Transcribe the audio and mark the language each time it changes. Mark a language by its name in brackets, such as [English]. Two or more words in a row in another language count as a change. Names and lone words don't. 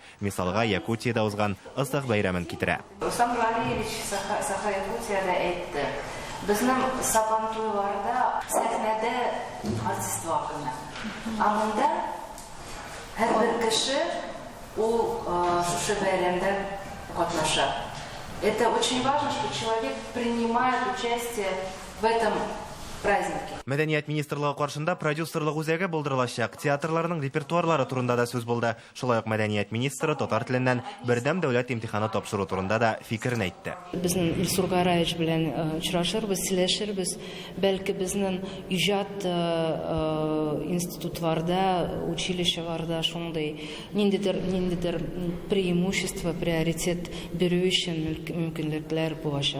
[Tatar] Мисалга, Якутиядә узган Ыстык бәйрәмен китерә. Рустам Галиевич Саха-Якутиядә әйтте. Безнең Сабантуйларда сәхнәдә артист вакыты. Ә монда һәр бер кеше ул шушы бәйрәмдә катнаша. [Russian] Это очень важно, что человек принимает участие в этом празднике. [Tatar] Мәдәният министрлыгы каршында продюсерлык үзәге булдырылачак. Театрларның репертуарлары турында да сүз булды. Шулай ук мәдәният министры татар теленнән бердәм дәүләт имтиханы тапшыру турында да фикерен әйтте. Безнең Илсур Гараевич белән очрашырбыз, сөйләшербез. Бәлки безнең иҗат институтларда, училищеларда шундый ниндидер [Russian] преимущество, приоритет [Tatar] бирү өчен мөмкинлекләр булачак.